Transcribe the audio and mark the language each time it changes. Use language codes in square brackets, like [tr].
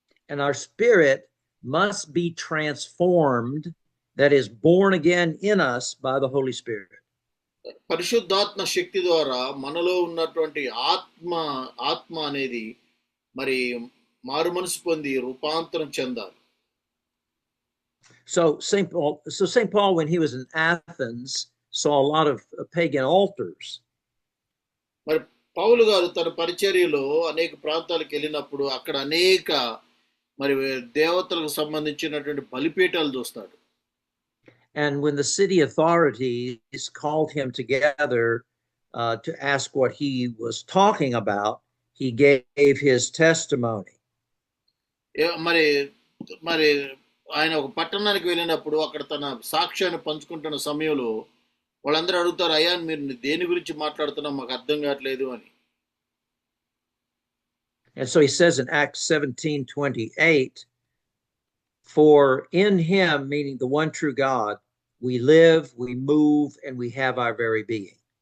[en] And our spirit must be transformed, that is born again in us by the Holy Spirit. [te] పరిశుద్ధాత్మ శక్తి ద్వారా మనలో ఉన్నటువంటి ఆత్మ అనేది మరి మారు మనసు పొంది రూపాంతరం చెందాలి. [en] So St. Paul, when he was in Athens, saw a lot of pagan altars. [te] మరి పౌలు గారు తన పరిచర్యలో అనేక ప్రాంతాలకు వెళ్ళినప్పుడు అక్కడ అనేక మరి దేవతలకు సంబంధించినటువంటి బలిపీఠాలు చూస్తాడు. [en] And when the city authorities called him together to ask what he was talking about, he gave his testimony. [te] మరి ఆయన ఒక పట్టణానికి వెళ్ళినప్పుడు అక్కడ తన సాక్ష్యాన్ని పంచుకుంటున్న సమయంలో వాళ్ళందరూ అడుగుతారు, అయ్యా మీరు దేని గురించి మాట్లాడుతున్నా మాకు అర్థం కావట్లేదు అని. [en] And so he says in Acts 17:28, for in him, meaning the one true God, we live, we move, and we have our very being.